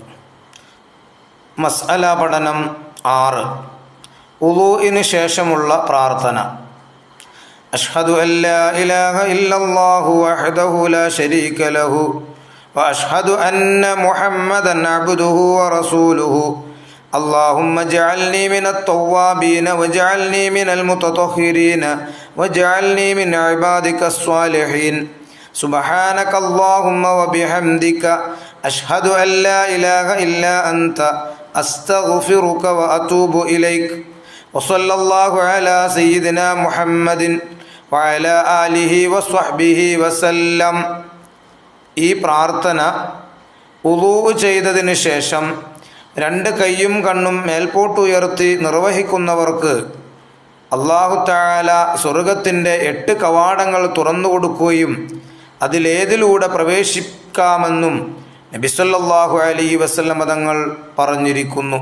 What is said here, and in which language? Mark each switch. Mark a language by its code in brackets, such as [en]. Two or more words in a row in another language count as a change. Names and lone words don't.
[ml] മസ്അല പഠനം 6. വുളൂഇന് ശേഷമുള്ള പ്രാർത്ഥന. [ar] أشهد أن لا إله إلا الله وحده لا شريك له وأشهد أن محمدا عبده ورسوله. اللهم اجعلني من التوابين واجعلني من المتطهرين واجعلني من عبادك الصالحين. سبحانك اللهم وبحمدك أشهد أن لا إله إلا أنت أستغفرك وأتوب إليك. وصلى الله على سيدنا محمد وعلى آله وصحبه وسلم. [ml] ഈ പ്രാർത്ഥന വുളൂ ചെയ്തതിനു ശേഷം രണ്ട് കൈയും കണ്ണും മേൽപോട്ടുയർത്തി നിർവഹിക്കുന്നവർക്ക് [ar] الله تعالى [ml] സ്വർഗത്തിൻ്റെ 8 കവാടങ്ങൾ തുറന്നു കൊടുക്കുകയും അതിലേതിലൂടെ പ്രവേശിക്കാമെന്നും നബി [ar] صلى الله عليه وسلم [ml] തങ്ങൾ പറഞ്ഞിരിക്കുന്നു.